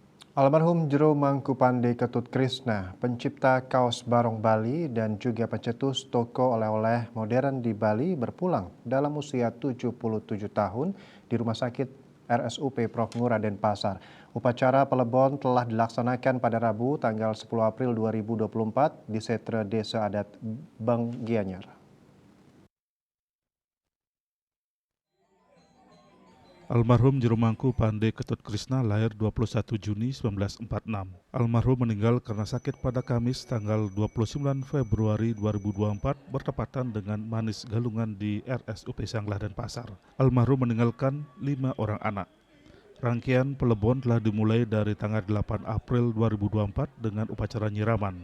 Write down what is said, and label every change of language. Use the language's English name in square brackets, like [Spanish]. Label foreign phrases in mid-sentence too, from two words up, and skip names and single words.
[Indonesian] Almarhum Jero Mangkupande Ketut Krisna, pencipta kaos Barong Bali dan juga pencetus toko oleh-oleh modern di Bali berpulang dalam usia 77 tahun di Rumah Sakit RSUP Prof. Ngurah Denpasar. Upacara pelebon telah dilaksanakan pada Rabu tanggal 10 April 2024 di Setre Desa Adat Bang Gianyar. Almarhum Jero Mangkupande Ketut Krisna lahir 21 Juni 1946. Almarhum meninggal karena sakit pada Kamis tanggal 29 Februari 2024 bertepatan dengan manis galungan di RSUP Sanglah Denpasar. Almarhum meninggalkan 5 orang anak. Rangkaian pelebon telah dimulai dari tanggal 8 April 2024 dengan upacara nyiraman.